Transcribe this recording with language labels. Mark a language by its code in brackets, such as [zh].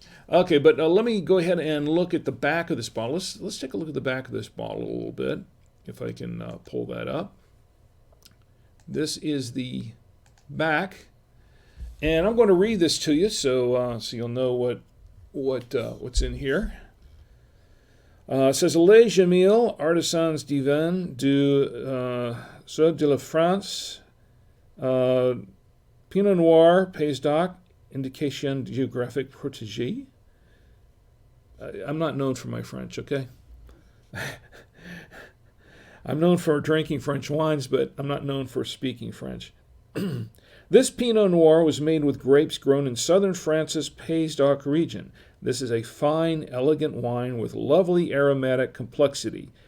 [en] Okay, but let me go ahead and look at the back of this bottle. Let's take a look at the back of this bottle a little bit, if I can pull that up. This is the back, and I'm going to read this to you so you'll know what's in here. It says, [fr] Les Jamelles, artisans du vin du Sud de la France, Pinot Noir, Pays d'Oc, indication géographique protégée. [en] I'm not known for my French, okay? I'm known for drinking French wines, but I'm not known for speaking French. This Pinot Noir was made with grapes grown in southern France's Pays d'Oc region. This is a fine, elegant wine with lovely aromatic complexity.